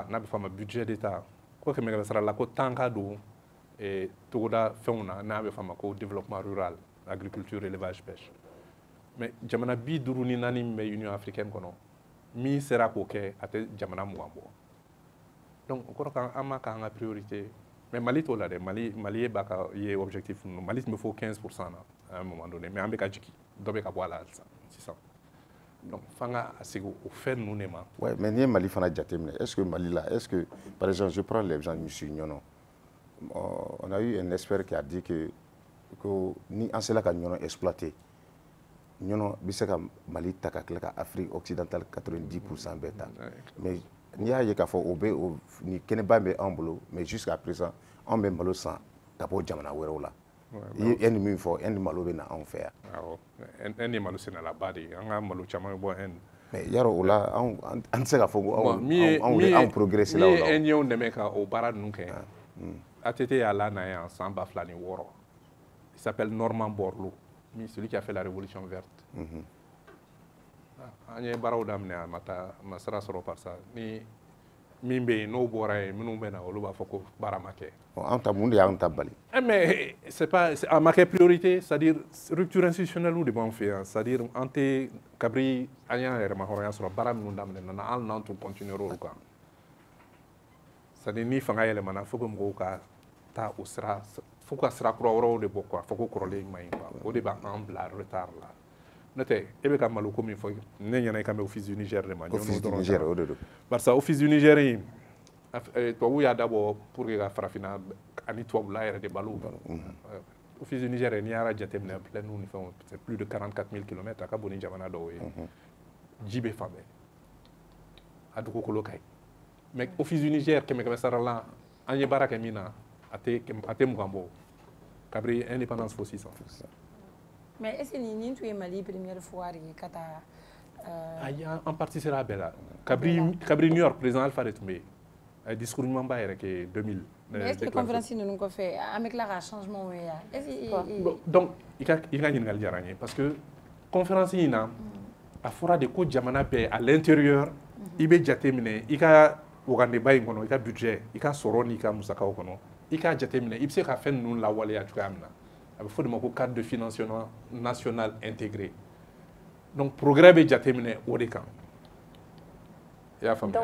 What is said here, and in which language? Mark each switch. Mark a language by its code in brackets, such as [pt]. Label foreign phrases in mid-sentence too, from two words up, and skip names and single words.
[bm] n'a bɛ fɔ a ma [fr] budget d'État [bm] ko 100 sara la ko tan ka don togoda fɛnw na n'a bɛ fɔ a ma ko [fr] développement rural agriculture élevage pêche mais [bm] jamana 54 min bɛ Union africaine kɔnɔ min sera k'o kɛ a tɛ jamana 20 bɔ donc o kɔrɔ kan an ma k'an ka [fr] priorité mais [bm] Mali t'o la dɛ Mali ye ye objectif ninnu Mali tun bɛ fɔ 15% na [fr] à un moment donné mais [bm] an bɛ ka jigin dɔ bɛ ka bɔ a la sisan donc f'an ka segin o fɛn ninnu de ma. [fr] ouais mais [bm] n'i ye Mali fana jateminɛ [fr] est ce que [bm] Mali la [fr] est ce que par exemple je prends l'exemple du Ɲɔnɔ on a eu un expert qui a dit que [bm] ni an sera ka ɲɔnɔ exploiter ɲɔnɔ bɛ se ka Mali ta ka tila ka Afrique occidentale 90% bɛɛ ta mais n'i y'a ye k'a fɔ o bɛ ni kɛnɛba bɛ anw bolo [fr] mais jusqu'à présent [bm] anw bɛ malo san ka bɔ jamana wɛrɛw la i ye Inde min fɔ Inde malo bɛ na anw fɛ yan. awɔ Inde ye malo sɛnɛlaba de ye an ka malo caman bɛ bɔ Inde. mais yarɔ o la anw tɛ se ka fɔ ko anw progressé la o la. min ye Indiyɛnw dɛmɛ ka o baara ninnu kɛ ATT y'a la na yan san 2006 [fr] il s'appelle Norman Borlaug celui qui a fait la révolution verte. [bm] an ye baaraw daminɛ a ma sira sɔrɔ [fr] par ça [bm] ni min bɛ yen n'o bɔra yen minnu bɛ na olu b'a fɔ ko baara ma kɛ. an ta mun de y'an ta bali. [fr] mais c'est pas [bm] a ma kɛ priorité [fr] c'est à dire rupture institutionnelle [bm] de b'an fɛ yan [fr] c'est à dire [bm] an tɛ kabiri an y'an yɛrɛ ma hɔrɔnya sɔrɔ baara minnu daminɛ na hali n'an tun continuer olu kan [fr] c'est à dire [bm] ni fanga yɛlɛmana fo que mɔgɔw ka taa o sira fo ka sira kura wɛrɛw de bɔ quoi fo ko kɔrɔlen ma ɲi quoi o de b'an bila retard la n'o tɛ e bɛ ka malo ko min fɔ ne ɲɛna i kan bɛ office du Niger de ma office du Niger o de don barisa office du Niger in tubabu y'a dabɔ [fr] pour que [bm] ka farafinna ani tubabula yɛrɛ de balo office du Niger n'i y'a jateminɛ plaine ni fɛnw [fr] c'est plus de 44 000 km [bm] a ka bon ni jamana dɔw ye ji bɛ fan bɛɛ a dugukolo ka ɲi mais office du Niger kɛmɛ sara la an ye baara kɛ min na a tɛ mugan bɔ kabiri indépendance fo sisan. [fr] mais est-ce que [bm] nin tun ye Mali [fr] première fois de [bm] ka taa ayi [fr] en partie [bm] sera a bɛɛ la kabiri New York président Alpha de tun bɛ yen a ye discours ɲumanba yɛrɛ kɛ 2000. [fr] mais est-ce que conférence [bm] ninnu kɔfɛ an bɛ tila ka changement ye yan [fr] est-ce que [bm] donc i ka ɲininkali diyara n ye [fr] parce que conférence [bm] in na a fɔra de ko jamana bɛɛ [fr] à l'intérieur [bm] i bɛ jate minɛ i ka wagandeba in kɔnɔ i ka budget i ka sɔrɔ n'i ka musakaw kɔnɔ i k'a jate minɛ i bɛ se ka fɛn ninnu lawaleya cogoya min na a bɛ fɔ de ma ko [fr] cadre de financement national intégré donc progrès [bm] bɛ jate minɛ o de kan i y'a faamuya